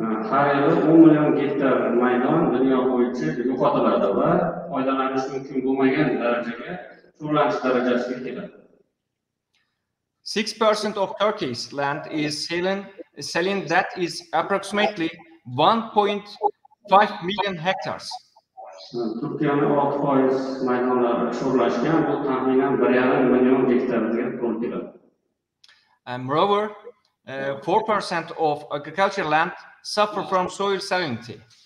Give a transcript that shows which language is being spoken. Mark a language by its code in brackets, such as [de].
[uz] Har yili 10 million gektar maydon dunyo bo'yicha yo'qotiladi va foydalanish mumkin bo'lmagan darajaga sho'rlanish darajasiga keladi. [en] 6% of Turkey's land is selling that is approximately 1.5 million hectares. [uz] Turkiyaning 6% maydonlari sho'rlashgan, bu taxminan 1,5 million gektarga to'g'ri keladi. [en] And moreover, 4% of agricultural land suffer from soil salinity.